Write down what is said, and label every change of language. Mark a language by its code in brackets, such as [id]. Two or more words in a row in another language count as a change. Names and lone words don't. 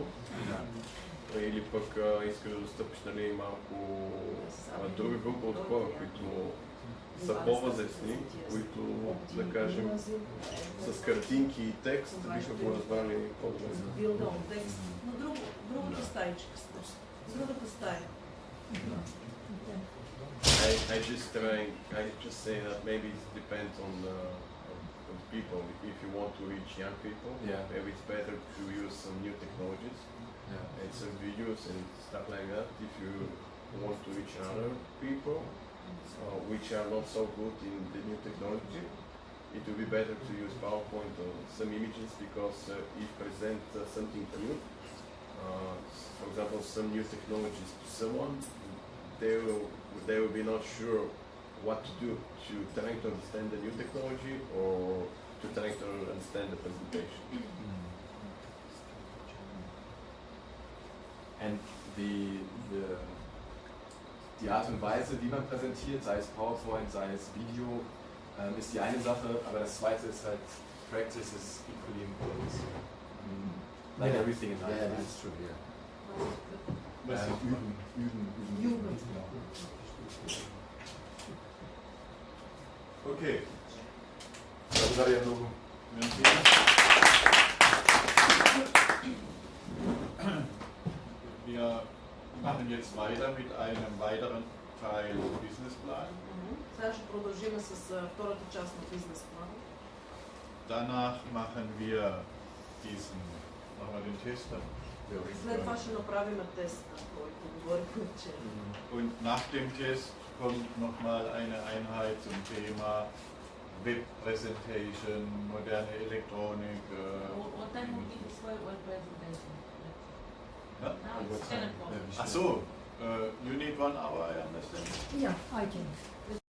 [bg] Или пък искаш да стъпиш, нали, малко друга група от хора, които са по-възрастни, които, да кажем, с картинки и текст биха го разбрали по-добре. Билдон, текст. На другата стаичка сте. Другата стая. [en] I just say that maybe it depends on the people. If you want to reach young people, maybe it's better to use some new technologies. And some videos and stuff like that. If you want to reach other people which are not so good in the new technology, it will be better to use PowerPoint or some images because if present something new, for example, some new technologies to someone, they will be not sure what to do to try to understand the new technology or to try to understand the presentation. [de] Und die Art und Weise, wie man präsentiert, sei es PowerPoint, sei es Video, ist die eine Sache, aber das zweite ist halt, [en] Practice is equally important. Like everything in life. Yeah, that's true, yeah. [de] Üben. Okay. Wir machen jetzt weiter mit einem weiteren Teil Businessplan. [bg] Сега ще продължим с втората част на бизнес план. [de] Danach machen wir nochmal den Test. [bg] След това ще направим теста, който говорихме вчера. [de] Und nach dem Test kommt nochmal eine Einheit zum Thema [en] Web Presentation, [de] moderne Elektronik. [en] What time will be for web presentation? [de] Ja? [en] Now it's 10 o'clock. [de] Ach so, [en] you need 1 hour, I understand. Yeah, I can.